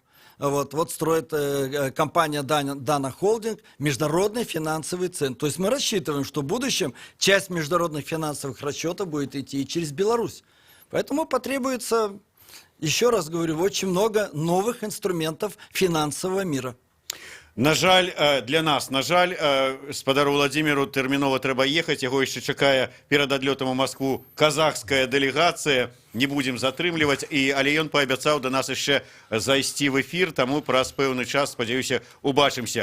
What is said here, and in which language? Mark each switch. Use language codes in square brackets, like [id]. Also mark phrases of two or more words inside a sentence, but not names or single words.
[ru] Вот строит компания Dana Holding международный финансовый центр. То есть мы рассчитываем, что в будущем часть международных финансовых расчетов будет идти через Беларусь. Поэтому потребуется, еще раз говорю, очень много новых инструментов финансового мира. [be] На жаль, для нас, на жаль, спадару Владимиру тэрмінова трэба ехаць, яго яшчэ чакае перад адлётам у Москву казахская дэлегацыя, не будзем затрымліваць, але ён паабяцаў да нас яшчэ зайсці в эфір, таму праз пэўны час, спадзяюся, убачымся.